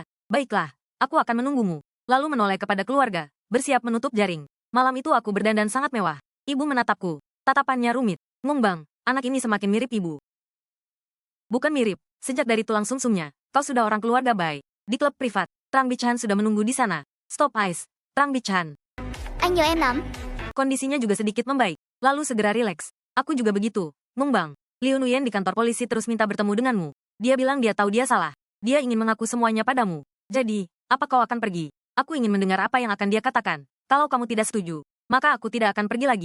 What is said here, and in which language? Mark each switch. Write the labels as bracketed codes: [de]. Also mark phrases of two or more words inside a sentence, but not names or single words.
[id] Baiklah, aku akan menunggumu. Lalu menoleh kepada keluarga, bersiap menutup jaring. Malam itu aku berdandan sangat mewah. Ibu menatapku. Tatapannya rumit. Ngungbang, anak ini semakin mirip ibu. Bukan mirip, sejak dari tulang sumsumnya, kau sudah orang keluarga Bai. Di klub privat, Trang Bichan sudah menunggu di sana. Stop Ice, Trang Bichan. [vi] Anh nhớ em lắm. [id] Kondisinya juga sedikit membaik, lalu segera rileks. Aku juga begitu. Ngungbang, Liu Nuyen di kantor polisi terus minta bertemu denganmu. Dia bilang dia tahu dia salah. Dia ingin mengaku semuanya padamu. Jadi, apa kau akan pergi? Aku ingin mendengar apa yang akan dia katakan. Kalau kamu tidak setuju, maka aku tidak akan pergi lagi.